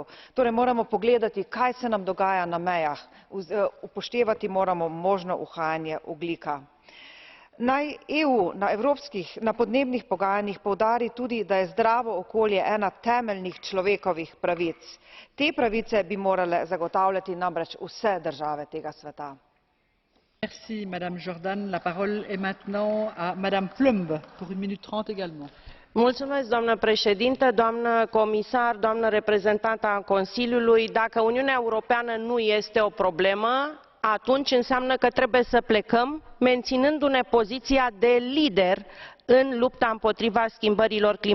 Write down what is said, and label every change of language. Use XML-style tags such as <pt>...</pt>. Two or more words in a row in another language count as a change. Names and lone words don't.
<sl>Torej moramo pogledati, kaj se nam dogaja na mejah, upoštevati moramo možno uhajanje ogljika. Naj EU na podnebnih pogajanjih poudari tudi, da je zdravo okolje ena temeljnih človekovih pravic. Te pravice bi morale zagotavljati namreč vse države tega sveta.</sl> <fr>Merci Madame Jordan. La parole est maintenant à Madame Plumb pour 1 minute 30 également.</fr> <ro>Mulțumesc, doamnă președintă, doamnă comisar, doamnă reprezentantă a Consiliului. Dacă Uniunea Europeană nu este o problemă, atunci înseamnă că trebuie să plecăm, menținându-ne poziția de lider în lupta împotriva schimbărilor climatice.</ro>